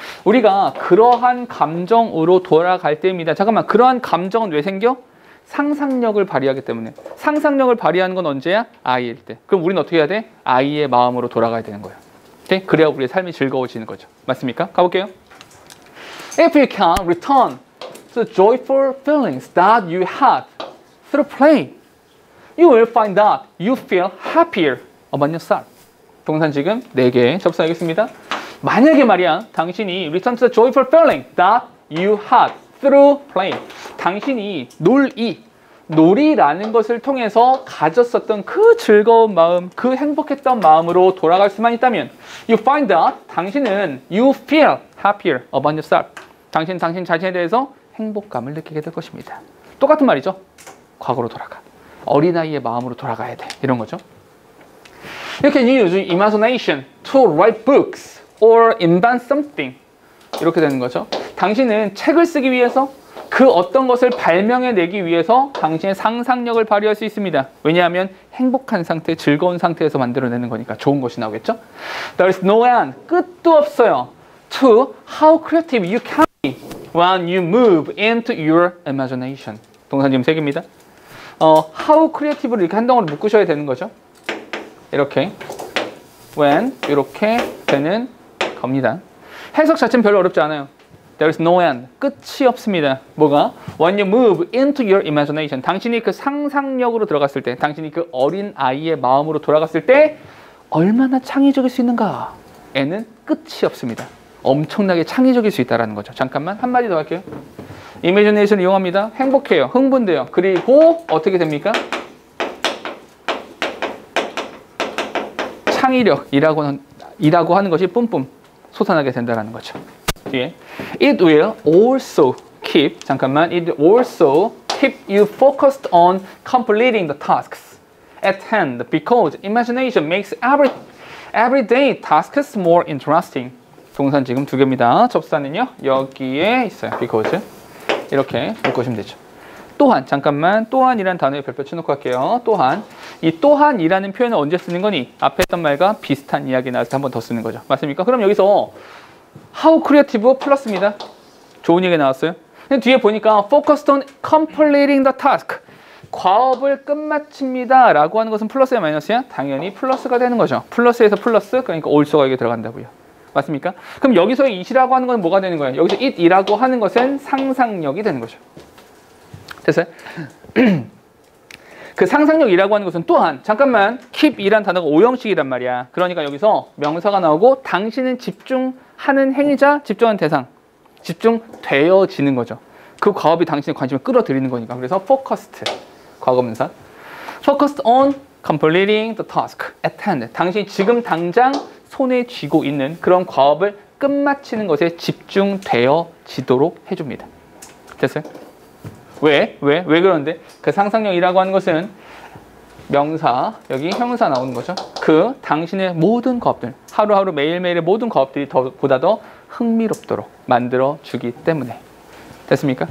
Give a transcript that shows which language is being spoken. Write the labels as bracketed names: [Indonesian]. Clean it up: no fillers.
[Korean] 우리가 그러한 감정으로 돌아갈 때입니다. 잠깐만, 그러한 감정은 왜 생겨? 상상력을 발휘하기 때문에. 상상력을 발휘하는 건 언제야? 아이일 때. 그럼 우리는 어떻게 해야 돼? 아이의 마음으로 돌아가야 되는 거예요. 오케이? 그래야 우리의 삶이 즐거워지는 거죠. 맞습니까? 가볼게요. [English] If you can return to the joyful feelings that you had through play, you will find that you feel happier about yourself. [Korean] 동산 지금 4개 접수하겠습니다. 만약에 말이야, 당신이 [English] return to the joyful feeling that you had through play. [Korean] 당신이 놀이라는 것을 통해서 가졌었던 그 즐거운 마음, 그 행복했던 마음으로 돌아갈 수만 있다면 [English] you find that [Korean] 당신은 [English] you feel happier about yourself. [Korean] 당신 자신에 대해서 행복감을 느끼게 될 것입니다. 똑같은 말이죠. 과거로 돌아가. 어린아이의 마음으로 돌아가야 돼. 이런 거죠. [English] You can use imagination to write books or invent something. [Korean] 이렇게 되는 거죠. 당신은 책을 쓰기 위해서 그 어떤 것을 발명해내기 위해서 당신의 상상력을 발휘할 수 있습니다. 왜냐하면 행복한 상태, 즐거운 상태에서 만들어내는 거니까 좋은 것이 나오겠죠? [English] There is no end, [Korean] 끝도 없어요. [English] To how creative you can be when you move into your imagination. [Korean] 동사 지금 3개입니다. [English] How creative [Korean] 를 이렇게 한 덩어리 묶으셔야 되는 거죠. 이렇게 when 이렇게 되는 겁니다. 해석 자체는 별로 어렵지 않아요. [English] There is no end. [Korean] 끝이 없습니다. 뭐가? [English] When you move into your imagination. [Korean] 당신이 그 상상력으로 들어갔을 때, 당신이 그 어린 아이의 마음으로 돌아갔을 때 얼마나 창의적일 수 있는가? 에는 끝이 없습니다. 엄청나게 창의적일 수 있다는 거죠. 잠깐만 한마디 더 할게요. 이미지네이션을 이용합니다. 행복해요. 흥분돼요. 그리고 어떻게 됩니까? 창의력이라고 하는 것이 뿜뿜 솟아나게 된다는 거죠. [English] 뒤에 it will also keep it also keep you focused on completing the tasks at hand because imagination makes everyday tasks more interesting. [Korean] 동사는 지금 두 개입니다. 접사는요 여기에 있어요. because 이렇게 묶으시면 되죠. 또한 또한이라는 단어에 별표 쳐놓고 할게요. 또한 이 또한이라는 표현을 언제 쓰는 거니? 앞에 했던 말과 비슷한 이야기 나와서 한 번 더 쓰는 거죠. 맞습니까? 그럼 여기서 [English] how creative [Korean] 플러스입니다. 좋은 얘기 나왔어요. 근데 뒤에 보니까 [English] focused on completing the task. [Korean] 과업을 끝마칩니다 라고 하는 것은 플러스야 마이너스야? 당연히 플러스가 되는 거죠. 플러스에서 플러스 그러니까 also가 여기 들어간다고요. 맞습니까? 그럼 여기서의 it이라고 하는 건 뭐가 되는 거예요? 여기서 it이라고 하는 것은 상상력이 되는 거죠. 됐어요? 그 상상력이라고 하는 것은 또한 keep이란 단어가 오형식이란 말이야. 그러니까 여기서 명사가 나오고 당신은 집중하는 행위자, 집중하는 대상, 집중되어지는 거죠. 그 과업이 당신의 관심을 끌어들이는 거니까. 그래서 focused, 과거분사. [English] focused on completing the task at hand. [Korean] 당신이 지금 당장 손에 쥐고 있는 그런 과업을 끝마치는 것에 집중되어지도록 해줍니다. 됐어요? 왜 그러는데? 그 상상력이라고 하는 것은 명사, 여기 형사 나오는 거죠. 그 당신의 모든 과업들, 하루하루 매일매일의 모든 과업들이 보다 더 흥미롭도록 만들어주기 때문에. 됐습니까?